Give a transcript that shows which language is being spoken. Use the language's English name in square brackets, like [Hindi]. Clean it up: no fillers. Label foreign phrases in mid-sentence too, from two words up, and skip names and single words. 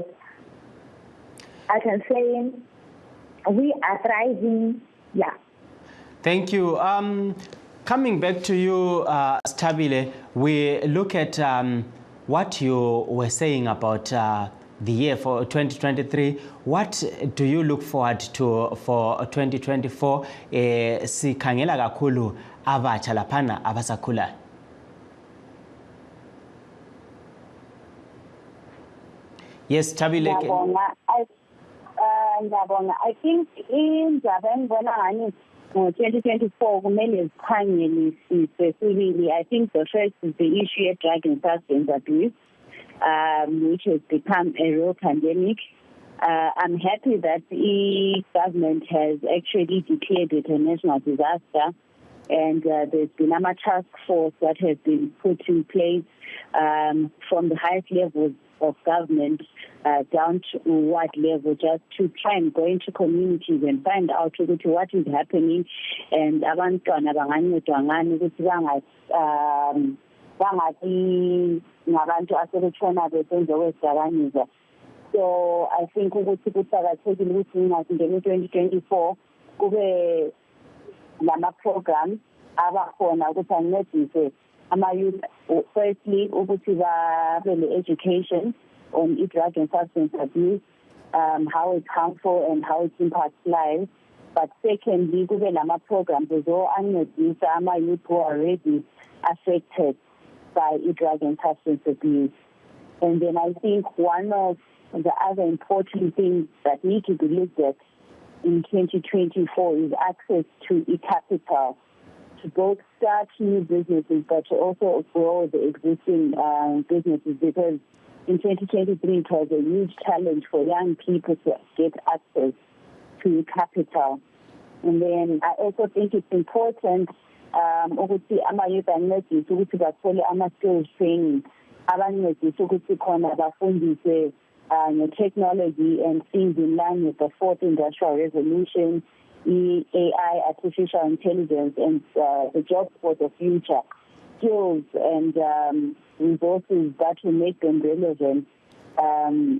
[English] I can say we are thriving, yeah. Thank you. Coming back to you, Stabile, we look at what you were saying about the year for 2023. What do you look forward to for 2024? [North Ndebele] Sikhangela kakhulu abatsha laphana abasakhulayo. [English] Yes, Stabile. I think in Japan, when I 2024, I think the first is the issue of drug and substance abuse, which has become a real pandemic. I'm happy that the government has actually declared it a national disaster, and there's been a task force that has been put in place from the highest levels of government down to what level, just to try and go into communities and find out what is happening, and [North Ndebele] abantwana bangancedwa ngani ukuthi bangabi ngabantu asebetshona besenze kwezidakamizwa. [English] So I think [North Ndebele] ukuthi kuqakathekile ukuthi ngingakungena 2024 kube lama-programs abakhona ukuthi ancedise ama-youth, [English] firstly [North Ndebele] ukuthi babe le-education [English] on drug and substance abuse, how it's harmful and how it impacts lives. But secondly, [North Ndebele] kube lama-programs ancedisa ama-youth [English] who are already affected by drug and substance abuse. And then I think one of the other important things that need to be looked at in 2024 is access to e-capital, to both start new businesses but to also grow the existing businesses, because in 2023 it was a huge challenge for young people to get access to capital. And then I also think it's important [North Ndebele] ukuthi ama-youth ancedise ukuthi bathole ama-skills training, abancedise ukuthi khona bafundise [English] technology and things in line with the fourth industrial revolution, AI, artificial intelligence, and the jobs for the future, skills and resources that will make them relevant